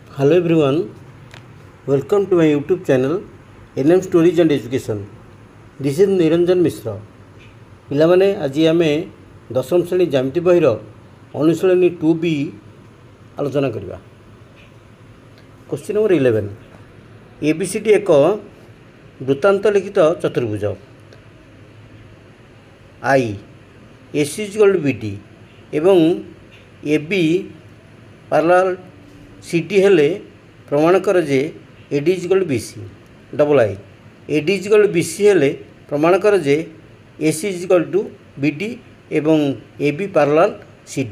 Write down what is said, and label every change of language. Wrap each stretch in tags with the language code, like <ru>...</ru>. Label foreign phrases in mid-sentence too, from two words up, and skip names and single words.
<en>Hello everyone, welcome to my YouTube channel NM Stories and Education. This is Niranjan Mishra.</en> <or>ପିଲାମାନେ ଆଜି ଆମେ ଦଶମ ଶ୍ରେଣୀ ଜ୍ୟାମିତି ବହିର ଅନୁଶୀଳନୀ 2B ଆଲୋଚନା କରିବା। କ୍ୱେଶ୍ଚିନ୍ ନମ୍ବର 11, ABCD ଏକ ବୃତ୍ତାନ୍ତ ଲିଖିତ ଚତୁର୍ଭୁଜ। I AC = BD ଏବଂ AB parallel CD ହେଲେ ପ୍ରମାଣ କର ଯେ AD = BC।</or> <en>double I</en> <or>AD = BC ହେଲେ ପ୍ରମାଣ କର ଯେ AC = BD ଏବଂ AB parallel CD।</or>